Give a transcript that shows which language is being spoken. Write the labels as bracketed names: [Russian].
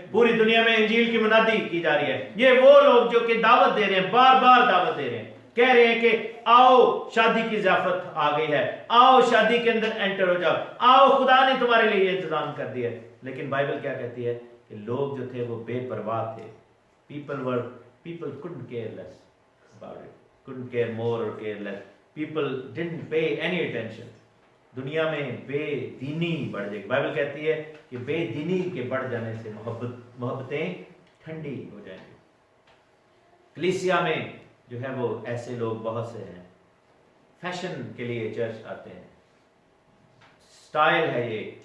[Hindi] पूरी दुनिया में इंजील की मुनादी की जा रही है. ये वो लोग जो कि दावत दे रहे हैं, बार बार दावत दे रहे हैं, कह रहे हैं कि आओ शादी की ज़ियाफत आ गई है, आओ शादी के अंदर एंटर हो जाओ, आओ खुदा ने तुम्हारे लिए इंतजाम कर दिया है. लेकिन बाइबल क्या कहती है कि लोग जो थे वो बेपरवाह थे. [English] people couldn't care less about it, couldn't care more or care less. People didn't pay any attention. [Hindi] दुनिया में बेदीनी बढ़ जाएगी. बाइबल कहती है कि बेदीनी के बढ़ जाने से मोहब्बतें ठंडी हो जाएंगी. कलीसिया में जो है वो ऐसे लोग बहुत से हैं, फैशन के लिए चर्च आते हैं, स्टाइल है ये।